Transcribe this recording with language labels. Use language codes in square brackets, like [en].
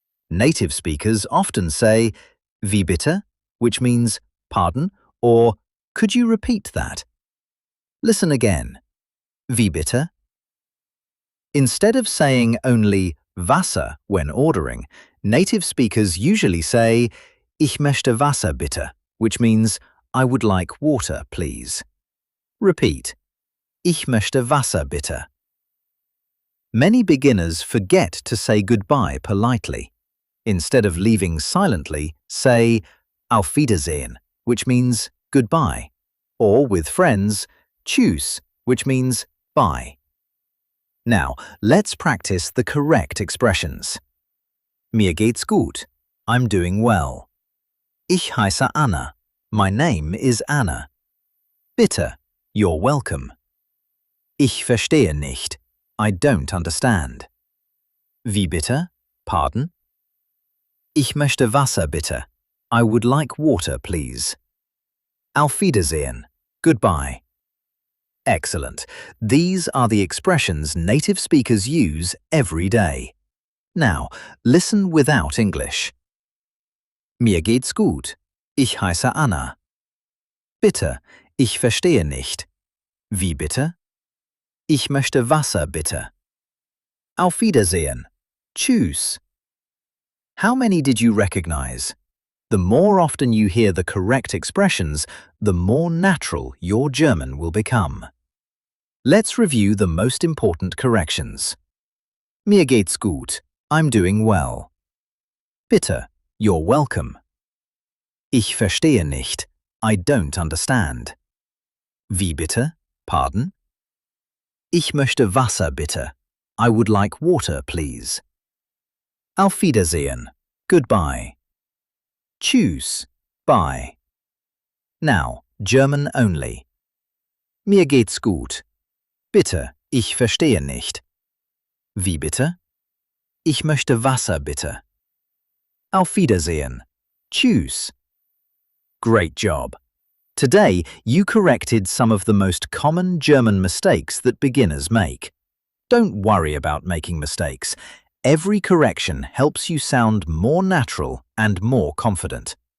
[en] Native speakers often say [de] Wie bitte, [en] which means pardon or could you repeat that? Listen again. [de] Wie bitte? [en] Instead of saying only Wasser when ordering, native speakers usually say [de] Ich möchte Wasser bitte, [en] which means I would like water, please. Repeat. [de] Ich möchte Wasser bitte. [en] Many beginners forget to say goodbye politely. Instead of leaving silently, say [de] Auf Wiedersehen, [en] which means goodbye. Or with friends, Tschüss, which means bye. Now, let's practice the correct expressions. [de] Mir geht's gut. [en] I'm doing well. [de] Ich heiße Anna. [en] My name is Anna. [de] Bitte. [en] You're welcome. [de] Ich verstehe nicht. [en] I don't understand. [de] Wie bitte? [en] Pardon? [de] Ich möchte Wasser bitte. [en] I would like water, please. [de] Auf Wiedersehen. [en] Goodbye. Excellent. These are the expressions native speakers use every day. Now, listen without English. [de] Mir geht's gut. Ich heiße Anna. Bitte, ich verstehe nicht. Wie bitte? Ich möchte Wasser bitte. Auf Wiedersehen. Tschüss. [en] How many did you recognize? The more often you hear the correct expressions, the more natural your German will become. Let's review the most important corrections. [de] Mir geht's gut. [en] I'm doing well. [de] Bitte, [en] you're welcome. [de] Ich verstehe nicht. [en] I don't understand. [de] Wie bitte? [en] Pardon? [de] Ich möchte Wasser bitte. [en] I would like water, please. [de] Auf Wiedersehen. [en] Goodbye. [de] Tschüss. [en] Bye. Now, German only. [de] Mir geht's gut. Bitte, ich verstehe nicht. Wie bitte? Ich möchte Wasser bitte. Auf Wiedersehen. Tschüss. [en] Great job. Today, you corrected some of the most common German mistakes that beginners make. Don't worry about making mistakes. Every correction helps you sound more natural and more confident.